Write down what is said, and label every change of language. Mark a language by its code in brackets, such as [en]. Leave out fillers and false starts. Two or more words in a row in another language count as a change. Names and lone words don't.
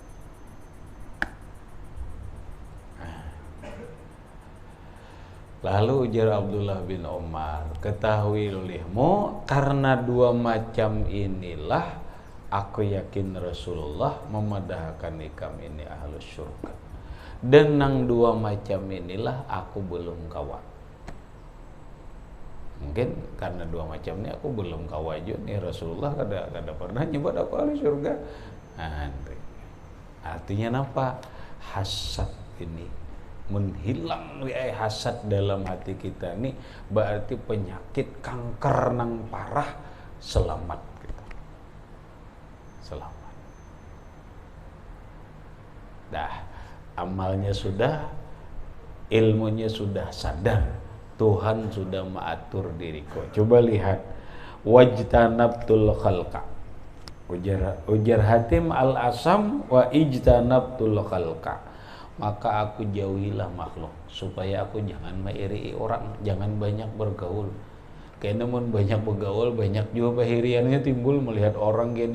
[bjn] Lalu ujar Abdullah bin Umar, ketahui olehmu karena dua macam inilah aku yakin Rasulullah memadahkan ikam ini ahlus syurga. Dan nang dua macam inilah aku belum kawan. Mungkin karena dua macam ini aku belum kawajud nih, Rasulullah kada pernah nyebut aku ahli surga. [id] Artinya apa? [bjn] Hasad ini menghilang, hasad dalam hati kita ini berarti penyakit kanker nang parah selamat kita. [id] Selamat. Dah, amalnya sudah, ilmunya sudah sadar. Tuhan sudah mengatur diriku. Coba lihat, [ar] واجتنبت الخلق. Ujar Hatim al-Asam, واجتنبت الخلق. [id] Maka aku jauhilah makhluk supaya aku jangan mengirii orang, jangan banyak bergaul. [bjn] Karena namun banyak bergaul, banyak juga pahiriannya timbul melihat orang gini.